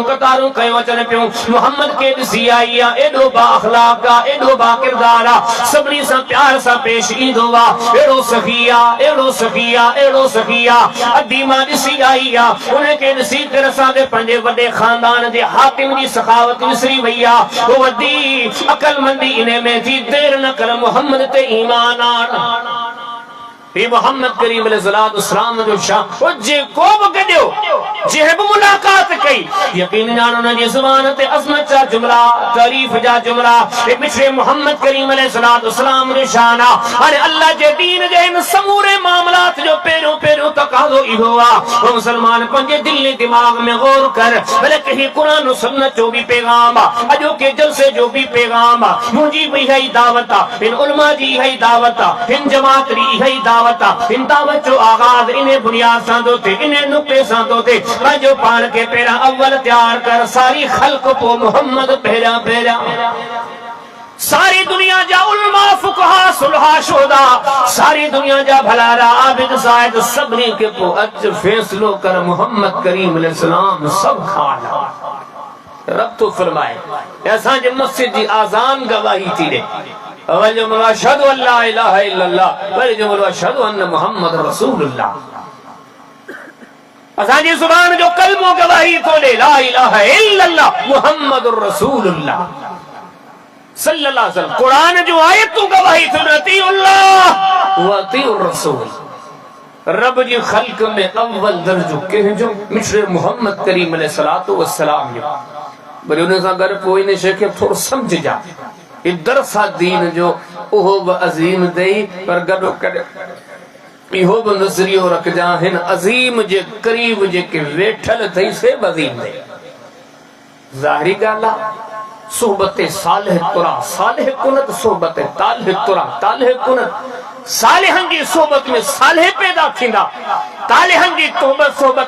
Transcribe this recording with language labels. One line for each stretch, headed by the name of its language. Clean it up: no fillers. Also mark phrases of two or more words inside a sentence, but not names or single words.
Sindhi: कतारूं कयो अचनि पियूं मोहम्मद के ॾिसी आई आ एॾो बा अखलाक आ एॾो बा किरदार आ सभिनी सां प्यार सां पेश ईंदो आ एॾो सखी आ एॾो सखी आ एॾो सखी आ अधी मां ॾिसी आई आ उन खे ॾिसी करे असांजे पंहिंजे वॾे खानदान जे हाकिम जी सखावत विसरी वई आ वो वॾी अकलमंदी इन में थी देर न कर मोहम्मद ते ईमान आण मोहम्मद करीम अलैहिस्सलाम जो शान ओ जेको बि गॾियो जंहिं बि मुलाक़ात कई यकीन ॼाण उन जी ज़ुबान ते अज़मत जा जुमला तारीफ़ जा जुमला ए पिछले मोहम्मद करीम अलैहिस्सलाम जो शान आ हाणे अल्लाह जे दीन जे इन समूरे मामलात जो पहिरियों पहिरियों तकाज़ो इहो आ ओ मुसलमान पंहिंजे दिल दिमाग में गौर कर भले कहीं कुरान और सुन्नत जो भी पैगाम आ अॼो के जलसे जो भी पैगाम आ मुंहिंजी भी इहा ई दावत आ इन उलमा जी इहा ई दावत आ इन जमात जी इहा ई दावत इन दावत जो आगाज इन्हें बुनियाद सां थो थिए इन्हें नुक़्ते सां थो थिए पंहिंजो पाण खे पहिरियां अव्वल तैयार कर सारी ख़ल्क़ पोइ मोहम्मद पहिरियां पहिरियां सारी दुनिया जा उलमा फुक़हा सुलहा शुहदा सारी दुनिया जा भलारा आबिद ज़ाहिद सभिनी खे पोइ अच फ़ैसिलो कर मोहम्मद करीम अलैहिस्सलाम सब खाना रब तो फरमाए असांजे मस्जिद जी आज़ान गवाही थी ॾे अवल जो मौला
Arabic: أشهد أن لا إله إلا الله
Sindhi: वल जो मौला
Arabic: أشهد أن محمد رسول الله
Sindhi: असांजी ज़ुबान जो कलमो गवाही तो ॾे
Arabic: لا إله إلا الله محمد رسول الله صلى الله عليه وسلم
Sindhi: कुरान जो आयतूं गवाही तो
Arabic: أطيعوا الله وأطيعوا الرسول
Sindhi: रब जी ख़ल्क़ में अव्वल दर्जो कंहिंजो मिस्र मोहम्मद करीम
Arabic: عليه الصلاة والسلام
Sindhi: जो वरी उन सां गॾु पोइ इन शइ खे थोरो सम्झजा दरसा दीन जो उहो बि अज़ीम दई पर गॾो गॾु इहो बि नज़रियो रखजा हिन अज़ीम जे क़रीब जेके वेठल अथई से बि अज़ीम दई ज़ाहिरी ॻाल्हि आहे
Persian: صحبت صالح ترا صالح کند صحبت طالح ترا طالح کند
Sindhi: सालिहन जी सोहबत में सालिह पैदा थींदा तालिहन जी सोहबत